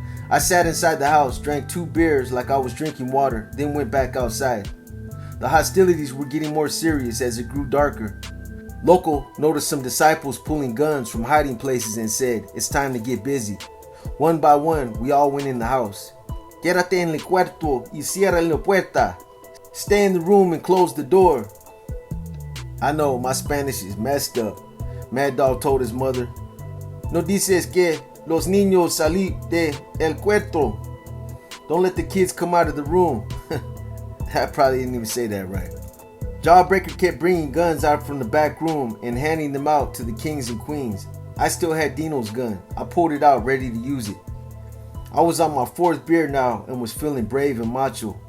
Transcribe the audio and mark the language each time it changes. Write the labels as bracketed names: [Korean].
[English] I sat inside the house, drank 2 beers like I was drinking water, then went back outside. The hostilities were getting more serious as it grew darker. Loco noticed some disciples pulling guns from hiding places and said, "It's time to get busy." One by one, we all went in the house. [Spanish] Quédate en el cuarto y cierra la puerta. [English] Stay in the room and close the door. I know, my Spanish is messed up. Mad Dog told his mother. [Spanish] No dices que los niños salir de el cuarto. [English] Don't let the kids come out of the room. I probably didn't even say that right. Jawbreaker kept bringing guns out from the back room and handing them out to the kings and queens. I still had Dino's gun. I pulled it out ready to use it. I was on my 4th beer now and was feeling brave and macho.